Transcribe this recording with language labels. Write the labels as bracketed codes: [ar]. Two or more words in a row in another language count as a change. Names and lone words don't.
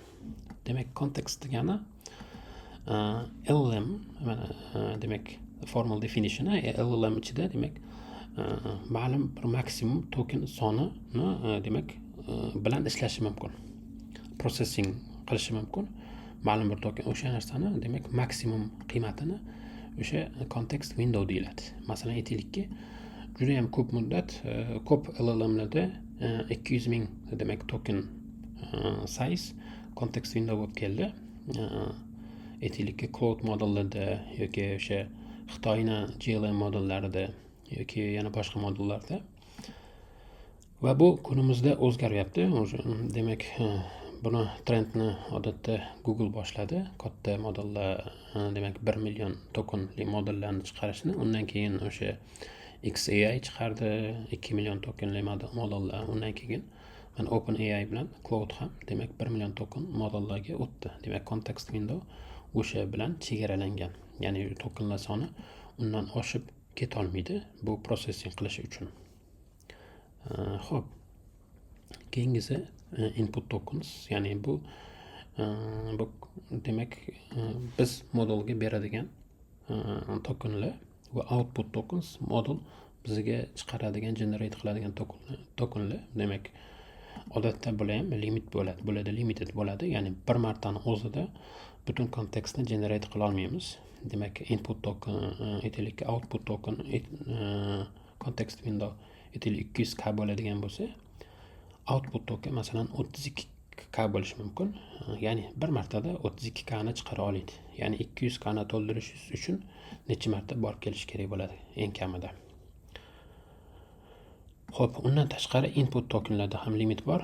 [uz] Demak, kontekst degani LLM demak [en] formal definition [uz] LLM ichida demak ma'lum bir maksimum token sonini demak bilan ishlashi mumkin. processing qilishi mumkin. Ma'lum bir token o'sha narsani, demak, maksimum qiymatini o'sha [en] context window [uz] deyiladi. Masalan, aytaylikki, juda ham ko'p muddat ko'p LLMlarda 200 ming demak [en] token size context window [uz] bo'lib keldi. Aytaylikki, cloud modellarda yoki o'sha Xitoyning GLM modellarida yoki yana boshqa modellarda. Va bu kunimizda o'zgaryapti. Demak, buni trendni odatda Google boshladi. Katta modellar, demak 1 million tokenli modellarni chiqarishni. Undan keyin o'sha XAI chiqardi, 2 million tokenli modellar. Undan keyin mana OpenAI bilan Cloud ham demak 1 million token modellarga o'tdi. Demak, [en] context window [uz] o'sha bilan chegaralangan. Ya'ni tokenlar soni undan oshib ketolmaydi bu processing qilish uchun. Xo'p. Keyingisi [en] input tokens, [uz] ya'ni bu demak biz modelga beradigan tokenlar va [en] output tokens [uz] model bizga chiqaradigan, generate qiladigan tokenlar. Demak, odatda bular ham limit bo'ladi, limited bo'ladi. Ya'ni bir martani o'zida butun kontekstni generate qila olmaymiz. Demak, [en] input token, [uz] aytaylik [en] output token, context window [uz] aytaylik 200k bo'ladigan bo'lsa, [en] output token [uz] masalan 32k bo'lishi mumkin. Ya'ni bir martada 32k ni chiqara oladi. Ya'ni 200k ni to'ldirish uchun necha marta borib kelish kerak bo'ladi eng kamida. Xo'p, undan tashqari input tokenlarda ham limit bor.